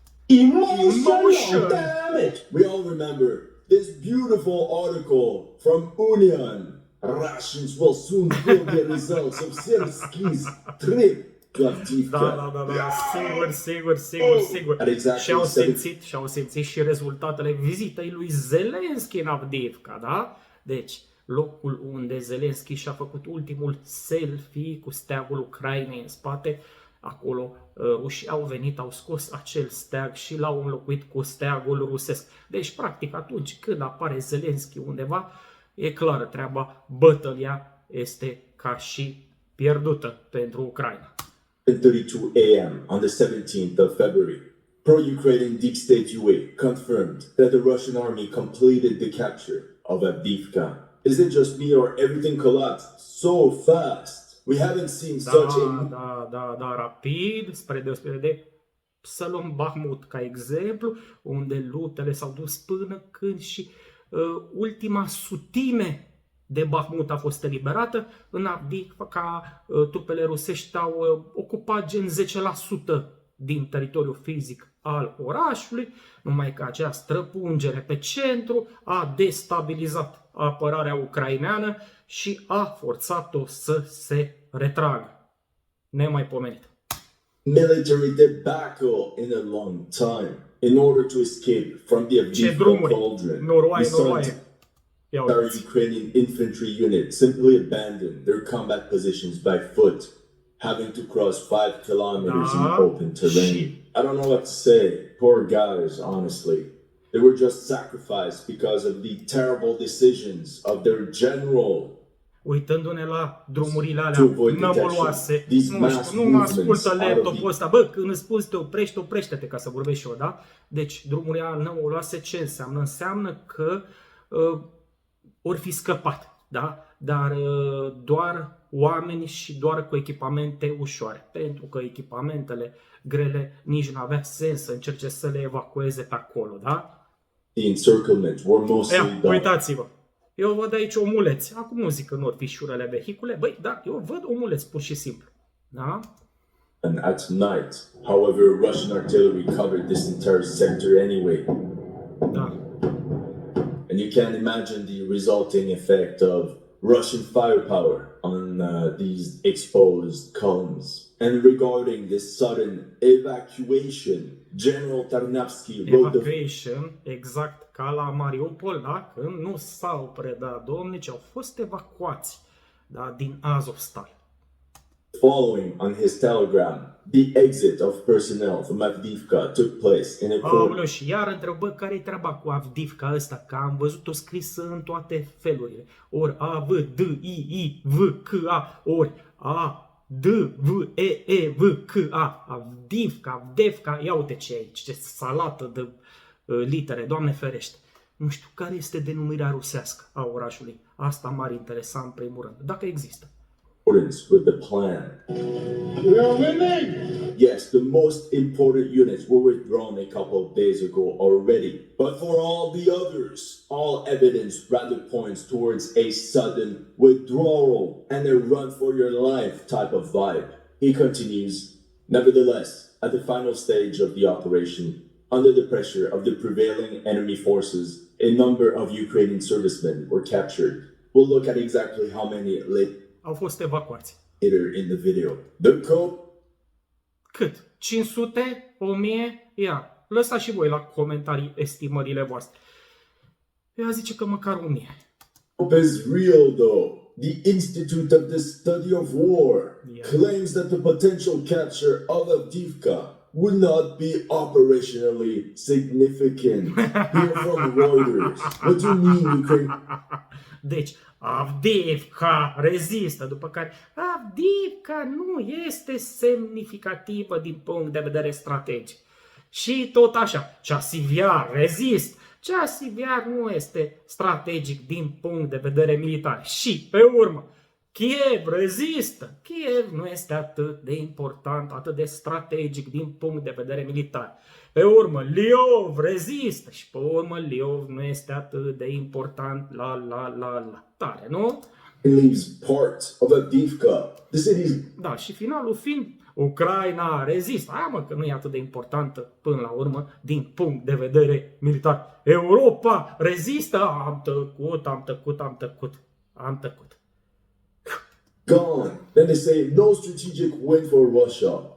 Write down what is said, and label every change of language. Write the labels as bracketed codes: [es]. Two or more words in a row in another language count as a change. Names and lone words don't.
[en] Emotion! Damn it! We all remember this beautiful article from Union. Russians will soon feel the results of Sierski's trip to Avdeyevka. [ro] Da, sigur. Și-au simțit și rezultatele vizitei lui Zelenski în Avdeyevka, da? Deci, locul unde Zelenski și-a făcut ultimul selfie cu steagul Ucrainei în spate, acolo rușii au venit, au scos acel steag și l-au înlocuit cu steagul rusesc. Deci, practic, atunci când apare Zelenski undeva, e clară treaba, bătălia este ca și pierdută pentru Ucraina. [en] 32 a.m. on the 17th of February, pro-Ukrainian deep state UA confirmed that the Russian army completed the capture of Avdeyevka. Is it just me or everything collapsed so fast? We haven't seen such a... [ro] Da, rapid, spre deosebire de să luăm Bahmut ca exemplu, unde luptele s-au dus până când și ultima sutime de Bahmut a fost eliberată. În Avdeyevka trupele rusești au ocupat gen 10% din teritoriul fizic al orașului, numai că acea străpungere pe centru a destabilizat apărarea ucraineană și a forțat-o să se retragă. Nemaipomenit. [en] Military debacle in a long time. In order to escape from the Avdeyevka cauldron, our Ukrainian infantry unit simply abandoned their combat positions by foot, having to cross 5 kilometers in open terrain. I don't know what to say. Poor guys, honestly. They were just sacrificed because of the terrible decisions of their general. [ro] Uitându-ne la drumurile alea nămoloase, nu mă ascultă laptopul ăsta. Bă, când îți spun să te oprești, oprește-te ca să vorbești și eu, da? Deci, drumurile alea nămoloase ce înseamnă? Înseamnă că ori fi scăpat, da? Dar doar oameni și doar cu echipamente ușoare. Pentru că echipamentele grele nici nu avea sens să încerce să le evacueze pe acolo, da? [en] The encirclement were mostly [ro] uitați-vă. Eu văd aici omuleți. Acum nu zic că nu or fi șurele vehicule. Băi, da, eu văd omuleți pur și simplu. Da? [en] And at night, however, Russian artillery covered this entire sector anyway. [ro] Da. [en] And you can imagine the resulting effect of Russian firepower on these exposed columns. And regarding this sudden evacuation, General Tarnavsky wrote [ro] exact ca la Mariupol, da? Când nu s-au predat domni, ci au fost evacuați, da? Din Azovstal. [en] Following on his telegram, the exit of personnel from Avdeyevka took place in a [ro] și iar întrebă care-i treaba cu Avdeyevka ăsta, că am văzut-o scrisă în toate felurile. Ori A-V-D-I-I-V-K-A, ori A-D-V-E-E-V-K-A, Avdeyevka, ia uite ce aici, ce salată de litere, Doamne ferește. Nu știu care este denumirea rusească a orașului. Asta m-ar interesa în primul rând, dacă există. [en] With the plan. Yes, the most important units were withdrawn a couple of days ago already. But for all the others, all evidence rather points towards a sudden withdrawal and a run for your life type of vibe. He continues, nevertheless, at the final stage of the operation, under the pressure of the prevailing enemy forces, a number of Ukrainian servicemen were captured. We'll look at exactly how many [ro] au fost evacuați. [en] In the video. The code. [ro] Cât? 500? 1000? Ia, lăsați și voi la comentarii estimările voastre. Ea zice că măcar 1000. [en] Hope is real though. The Institute of the Study of War claims that the potential capture of Avdeyevka would not be operationally significant. Here from Reuters. What do you mean, Ukraine? [ro] Deci, Avdeyevka rezistă, după care Avdeyevka nu este semnificativă din punct de vedere strategic. Și tot așa, Ceasiviar rezist. Ceasiviar nu este strategic din punct de vedere militar. Și, pe urmă, Kiev rezistă. Kiev nu este atât de important, atât de strategic din punct de vedere militar. Pe urmă, Liov rezistă și pe urmă Liov nu este atât de important, tare, nu? [en] Leaves part of Avdeyevka. The city's... [ro] Da, și finalul fiind Ucraina rezistă. Aia mă, că nu e atât de importantă până la urmă din punct de vedere militar. Europa rezistă. Am tăcut. [en] Gone. Then they say no strategic win for Russia.